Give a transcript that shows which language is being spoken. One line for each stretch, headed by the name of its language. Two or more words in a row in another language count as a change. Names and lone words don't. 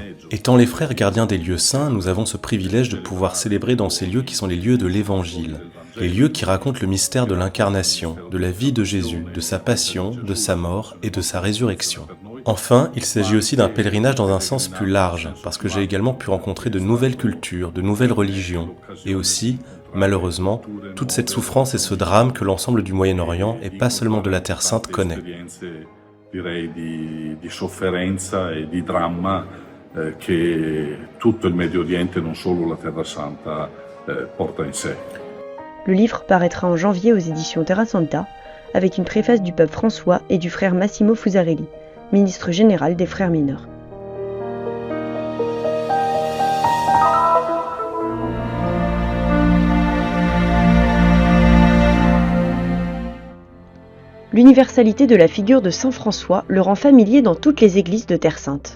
French: Étant les frères gardiens des lieux saints, nous avons ce privilège de pouvoir célébrer dans ces lieux qui sont les lieux de l'Évangile, les lieux qui racontent le mystère de l'incarnation, de la vie de Jésus, de sa passion, de sa mort et de sa résurrection. Enfin, il s'agit aussi d'un pèlerinage dans un sens plus large, parce que j'ai également pu rencontrer de nouvelles cultures, de nouvelles religions, et aussi, malheureusement, toute cette souffrance et ce drame que l'ensemble du Moyen-Orient, et pas seulement de la Terre Sainte, connaît.
Italian: Direi di sofferenza e di dramma che tutto il Medio Oriente, non solo la Terra Santa, porta in sé.
French: Le livre paraîtra en janvier aux éditions Terra Santa, avec une préface du pape François et du frère Massimo Fusarelli, ministre général des Frères mineurs. L'universalité de la figure de saint François le rend familier dans toutes les églises de Terre Sainte.